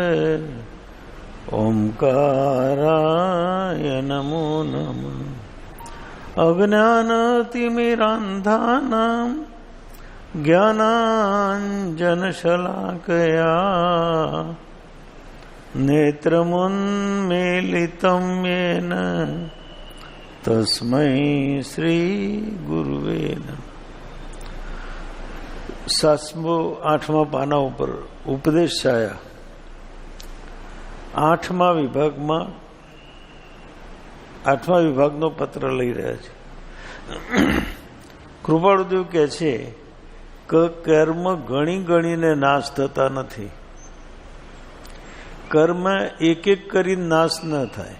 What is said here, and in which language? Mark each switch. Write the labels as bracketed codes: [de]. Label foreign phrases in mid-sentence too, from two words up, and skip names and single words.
[sa] ओंकाराय नमो नमः अज्ञानतिमिरान्धानां ज्ञानाञ्जनशलाकया नेत्रमुन्मीलितं येन तस्मै श्रीगुरुवे नमः। [gu] 8મા પાના ઉપર ઉપદેશ છાયા 8મા વિભાગનો પત્ર લઈ રહ્યા છે। કૃપાળુદેવ કહે છે કે કર્મ ગણી ગણીને નાશ થતા નથી, કર્મ એક એક કરીને નાશ ન થાય।